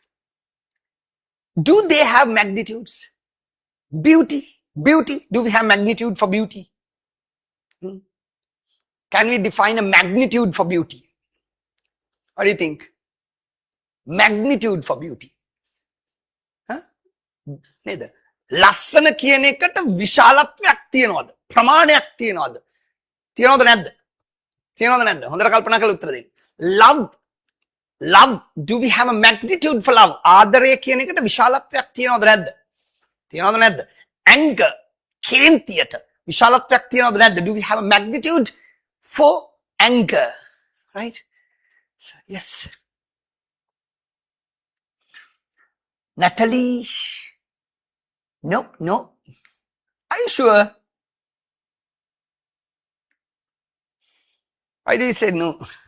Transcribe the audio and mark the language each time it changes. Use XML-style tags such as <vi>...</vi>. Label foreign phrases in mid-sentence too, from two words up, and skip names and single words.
<en>Do they have magnitudes? Beauty. Beauty. Do we have magnitude for beauty? Can we define a magnitude for beauty? What do you think? Magnitude for beauty.</en> <si>නේද? ලස්සන කියන එකට විශාලත්වයක් තියනවද? ප්‍රමාණයක් තියනවද? තියනවද නැද්ද? තියනවද නැද්ද? හොඳට කල්පනා කරලා උත්තර දෙන්න.</si> <en>Love, do we have a magnitude for love?</en> <si>ආදරය කියන එකට විශාලත්වයක් තියනවද නැද්ද? තියනවද නැද්ද? Anger, කේන්තියට විශාලත්වයක් තියනවද නැද්ද?</si> <en>Do we have a magnitude for anger? Right? So, yes. Natalie. No. Are you sure? Why do you say no?</en>